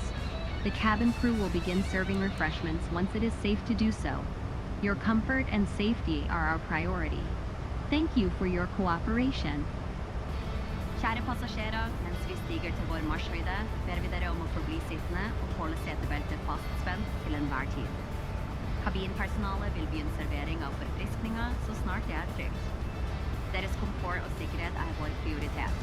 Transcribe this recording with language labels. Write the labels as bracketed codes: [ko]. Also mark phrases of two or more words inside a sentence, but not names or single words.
[en] The cabin crew will begin serving refreshments once it is safe to do so. Your comfort and safety are our priority. Thank you for your cooperation. [no] Kjære passasjerer, mens vi stiger til vår marsjhøyde, ber vi dere om å forbli sittende og holde setebeltet fastspent til enhver tid. Kabinpersonalet vil begynne servering av forfriskninger så snart det er trygt. Deres komfort og sikkerhet er vår prioritet.